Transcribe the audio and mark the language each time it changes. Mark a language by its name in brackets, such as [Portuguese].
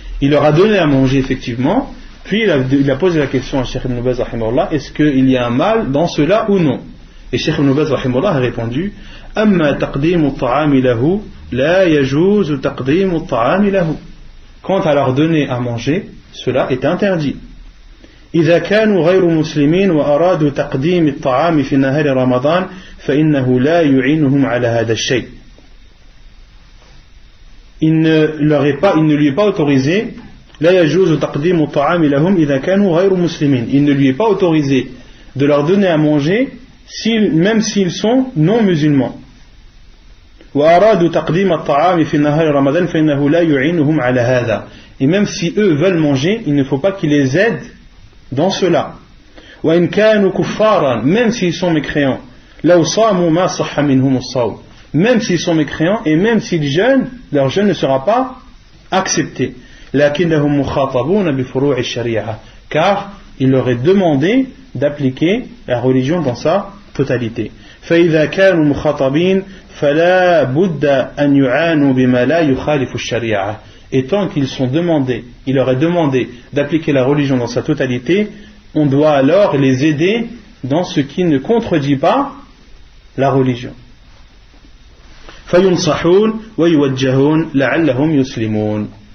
[French] Il leur a donné à manger effectivement, puis il a posé la question à Cheikh Ibn Baz rahimahullah, est-ce qu'il y a un mal dans cela ou non? Et Cheikh Ibn Baz rahimahullah a répondu, [Arabic] amma taqdimu at-ta'ami lahu la yajuzu taqdimu at-ta'ami lahu. [French] Quant à leur donner à manger, cela est interdit. [Arabic] إذا كانوا غير مسلمين وأرادوا تقديم الطعام في نهار رمضان فإنه لا يعينهم على هذا الشيء. [French] Il ne lui est pas autorisé [Arabic] لا يجوز تقديم الطعام لهم إذا كانوا غير مسلمين. [French] Il ne lui est pas autorisé de leur donner à manger même s'ils sont non musulmans. [Arabic] وأرادوا تقديم الطعام في نهار رمضان فإنه لا يعينهم على هذا. [French] Et même si eux veulent manger, il ne faut pas qu'ils les aident dans cela. [Arabic] وإن كانوا كفارا, [French] même s'ils sont mécréants, [Arabic] لو صاموا ما صح منهم الصوم, [French] même s'ils sont mécréants et même s'ils jeûnent, leur jeûne ne sera pas accepté. [Arabic] لكنهم مخاطبون بفروع الشريعة, [French] car il leur est demandé d'appliquer la religion dans sa totalité. [Arabic] فإذا كانوا مخاطبين فلا بد أن يعانوا بما لا يخالف الشريعة. [French] Et tant qu'ils sont demandés, il leur est demandé d'appliquer la religion dans sa totalité, on doit alors les aider dans ce qui ne contredit pas la religion. [Arabic] فَيُنْصَحُونَ وَيُوَجَّهُونَ لَعَلَّهُمْ يُسْلِمُونَ.